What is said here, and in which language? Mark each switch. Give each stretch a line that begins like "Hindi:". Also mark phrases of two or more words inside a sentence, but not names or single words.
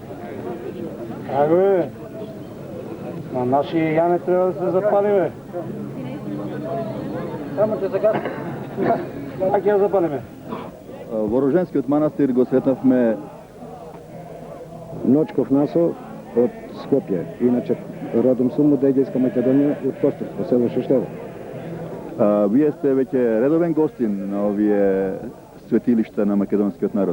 Bulgarian: Бе, на нашия Яне трябва да се запали, бе. Само че сега... Как я запалиме?
Macedonian: Вороженскиот манастир го сретнавме Ночков Насо от Скопje. Иначе родом сум от Егейска Македонија, от Костовско, село Шештево. Вие сте веќе редовен гостин на овие светилишта на македонскиот народ.